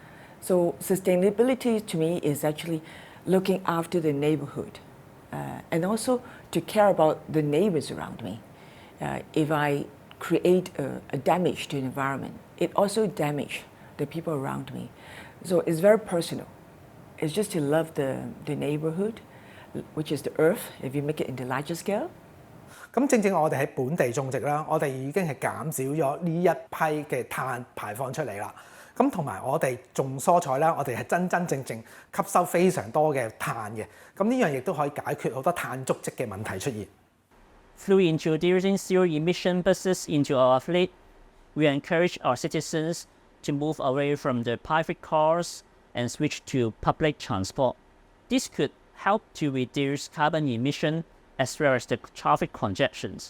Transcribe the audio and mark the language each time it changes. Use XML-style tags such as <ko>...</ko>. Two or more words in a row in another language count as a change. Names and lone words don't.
<en>So sustainability to me is actually looking after the neighborhood and also to care about the neighbors around me. If I create a damage to the environment, it also damages the people around me. So it's very personal. It's just to love the neighborhood, which is the earth, if you make it in the larger scale.</en> <yue>咁正正我哋喺本地種植啦，我哋已經係減少咗呢一批嘅碳排放出嚟啦。咁同埋我哋種蔬菜啦，我哋係真真正正吸收非常多嘅碳嘅。咁呢樣亦都可以解決好多碳足跡嘅問題出現。</yue> <en>Through introducing zero-emission buses into our fleet, we encourage our citizens to move away from the private cars and switch to public transport. This could help to reduce carbon emission as well as the traffic congestions.</en>